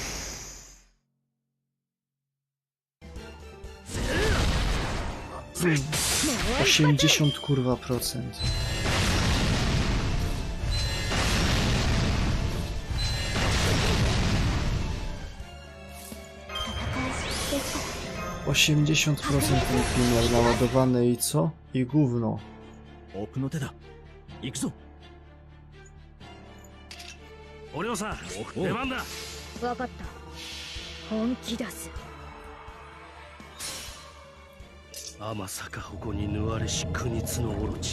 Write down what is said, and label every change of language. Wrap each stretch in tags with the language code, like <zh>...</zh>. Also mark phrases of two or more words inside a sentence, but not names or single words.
<pl>80 kurwa procent. %80 miał naładowane i co? I gówno.</pl> <ja>奥の手だ。行くぞ。お嬢さん、出番だ。わかった。本気出す。天坂矛に縫われし国津のオロチ。</ja>